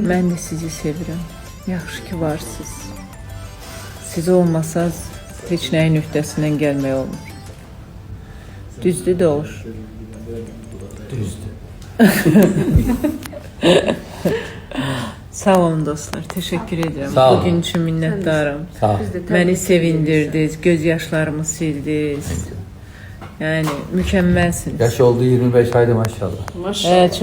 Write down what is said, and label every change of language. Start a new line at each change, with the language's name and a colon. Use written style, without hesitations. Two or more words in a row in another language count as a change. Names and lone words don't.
Azerbaijani: Mən də sizi sevirəm. Yaxşı ki varsınız. Siz olmasaz, heç nəyin öhdəsindən gəlmək olmur. Düzdür Doğuş? Düzdür. Sağ olun dostlar,
Turkish: teşekkür ederim.
Azerbaijani: Sağ olun.
Turkish: Bugün için minnettarım.
Azerbaijani: Sağ ol.
Turkish: Beni sevindirdiniz, gözyaşlarımı sildiniz. Yani mükemmelsiniz.
Azerbaijani: Yaş oldu 25 aydı maşallah. Maşallah.